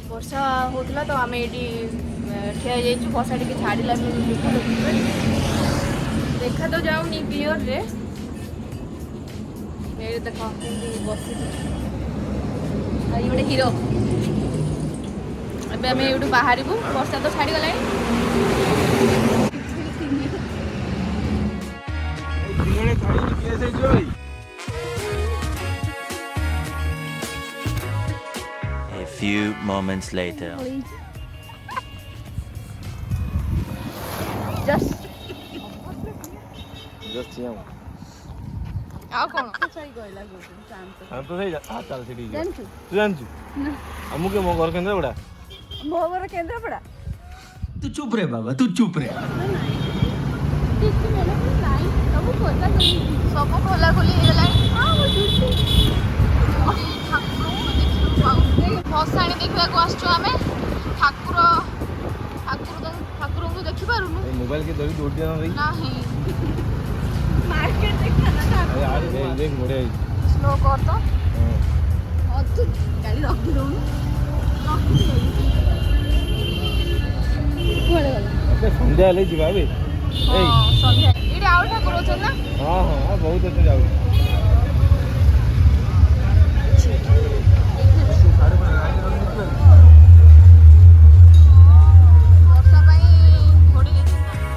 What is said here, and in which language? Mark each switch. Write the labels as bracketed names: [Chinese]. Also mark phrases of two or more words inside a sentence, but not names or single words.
[Odia] ବର୍ଷା ହେଉଥିଲା ତ ଆମେ ଏଇଠି ଠିଆ ହେଇଯାଇଛୁ। ବର୍ଷା ଟିକେ ଛାଡ଼ିଲା ଦେଖା ତ ଯାଉନି କ୍ଲିଅରରେ। ଏଇଠି ଦେଖ କେମିତି ବସିଛି ଆଉ ଗୋଟେ ହିରୋ। ଏବେ ଆମେ ଏଇଠୁ ବାହାରିବୁ, ବର୍ଷା ତ ଛାଡ଼ିଗଲାଣି। [English] A few moments later. [Odia] ଆଉ କ'ଣ ଆମକୁ ମୋ ଘର କେନ୍ଦ୍ରାପଡ଼ା। ମୋ ଘର କେନ୍ଦ୍ରାପଡ଼ା। [Hindi] तू चुप रे बाबा, तू चुप रे। [Odia] ସବୁ ଖୋଲାଖୋଲି ହେଇଗଲାଣି। ଭସାଣି ଦେଖିବାକୁ ଆସିଛୁ ଆମେ। ଠାକୁରଙ୍କୁ ଦେଖିପାରୁନୁ। [Hindi] ମୋବାଇଲ के धरी दौड़ दिया [Odia] ନାହିଁ। ମାର୍କେଟ ଦେଖା ନା [Hindi] यार देख मोड़े [Odia] ସ୍ଲୋ କର ତ। ତୁ ଗାଡ଼ି ରଖି ଦଉନୁ। କୁଆଡ଼େ ଗଲା? ସନ୍ଧ୍ୟା ହେଲେ ଯିବା ଏବେ। ସନ୍ଧ୍ୟା ଏଇଠି ଆଉ ଠାକୁର ଅଛନ୍ତି ନା? ହଁ ହଁ ବହୁତ ଅଛନ୍ତି ଯାଉ। ବର୍ଷା ପାଇଁ ଘୋଡ଼ି ଦେଇଛନ୍ତି।